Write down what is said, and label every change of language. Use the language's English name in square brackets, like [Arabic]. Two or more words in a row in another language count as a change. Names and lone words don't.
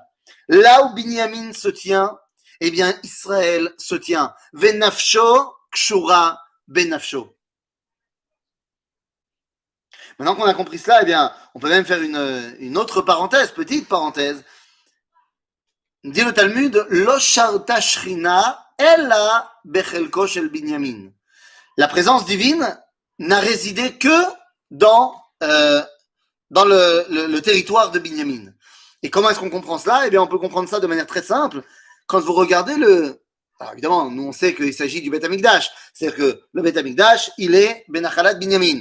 [French] Là où Binyamin se tient, eh bien, Israël se tient. [Hebrew] ונפשו קשורה בנפשו. [French] Maintenant qu'on a compris cela, eh bien, on peut même faire une autre parenthèse, petite parenthèse. Dit le Talmud, [Hebrew] לא שרתה שכינה אלא בחלקו של בנימין. [French] La présence divine n'a résidé que dans le territoire de Binyamin. Et comment est-ce qu'on comprend cela? Eh bien, on peut comprendre ça de manière très simple. Quand vous regardez alors évidemment, nous on sait qu'il s'agit du [Hebrew] בית המקדש. [French] C'est-à-dire que le [Hebrew] בית המקדש, [French] il est [Hebrew] בנחלת בנימין.